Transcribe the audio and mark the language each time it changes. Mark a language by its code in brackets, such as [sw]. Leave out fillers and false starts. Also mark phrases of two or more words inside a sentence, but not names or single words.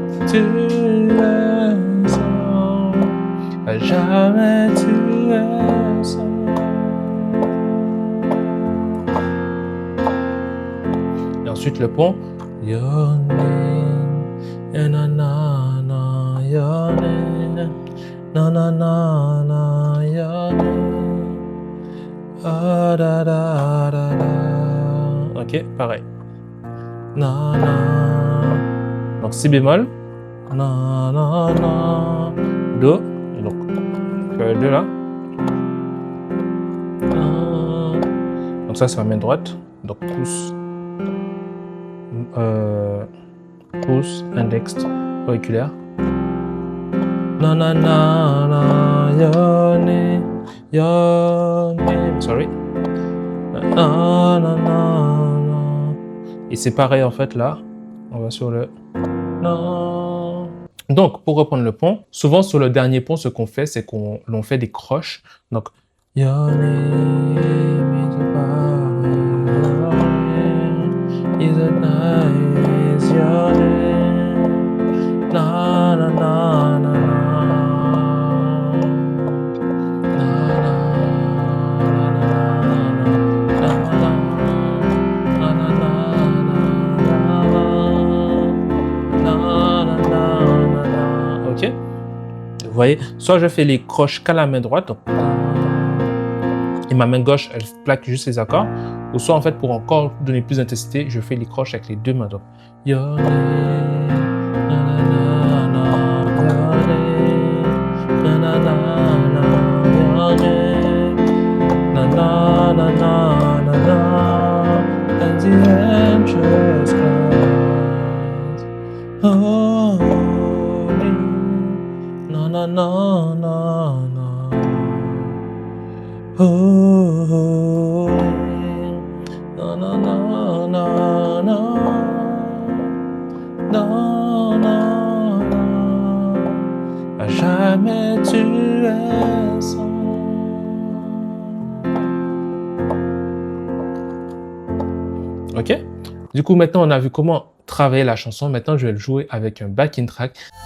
[fr] tu es saint. À jamais tu es saint. Et ensuite le pont. [en] Your name, na na na, your name, na na na na, your name, ah da da da da. Ok, pareil. Na na. [fr] Donc si bémol, na na na, do, donc do là. Donc ça c'est ma main droite, donc pouce. Pouce, index, auriculaire. Na na na na, [en] your name, sorry. Na na na na. [fr] Et c'est pareil en fait là, on va sur le na. Donc pour reprendre le pont, souvent sur le dernier pont, ce qu'on fait, c'est qu'on fait des croches. [en] Donc your name is a power, is a nice, your name, na na na na na, [fr] ok. Vous voyez, soit je fais les croches qu'à la main droite, donc, et ma main gauche, elle plaque juste les accords, ou soit en fait, pour encore donner plus d'intensité, je fais les croches avec les deux mains. Donc, [en] your name, na na na na, your name, na na na na, your name, na na na na na na, and the angels cry, holy, na na na na na, holy, na na na na na, na na na, [fr] à jamais tu es saint. Ok? Du coup, maintenant, on a vu comment travailler la chanson. Maintenant, je vais le jouer avec un [en] backing track.